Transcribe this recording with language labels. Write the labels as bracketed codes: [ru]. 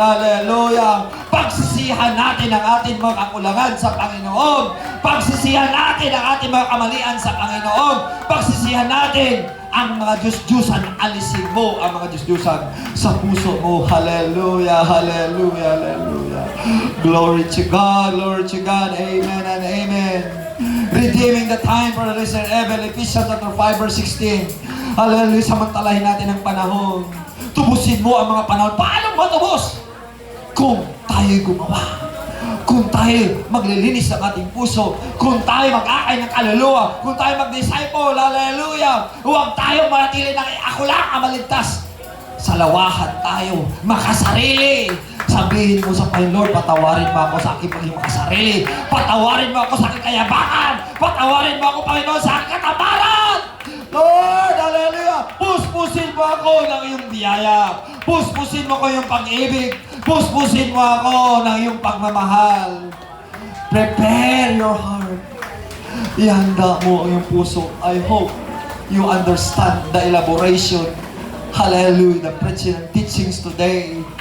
[tl] Hallelujah. Pagsisihan natin ang ating mga kakulangan sa Panginoon. Pagsisihan natin ang ating mga kamalian sa Panginoon. Pagsisihan natin ang mga Diyos-Diyusan. Alisin mo ang mga Diyos-Diyusan sa puso mo. Hallelujah, hallelujah, hallelujah. [en] Glory to God, glory to God. Amen and amen. Redeeming the time for the lesser evil. Ephesians chapter 5 verse 16. [tl] Hallelujah, samantalahin natin ang panahon. Tubusin mo ang mga panahon. Paano matubos? Kung tayo'y gumawa. Kung tayo maglilinis ng ating puso, kung tayo mag-akay ng kaluluwa, kung tayo mag-disciple, hallelujah, huwag tayo manatili ng ako lang ang maligtas. Sa lawahan tayo, makasarili. Sabihin mo sa Panginoon, Lord, patawarin mo ako sa aking pagiging makasarili. Patawarin mo ako sa aking kayabangan. Patawarin mo ako, Panginoon, sa katamaran. Lord, hallelujah. Puspusin mo ako ng iyong biyaya. Puspusin mo ko yung pag-ibig. Puspusin mo ako ng iyong pagmamahal. [en] Prepare your heart. [tl] Ihanda mo ang iyong puso. [en] I hope you understand the elaboration. Hallelujah. The preaching and teachings today.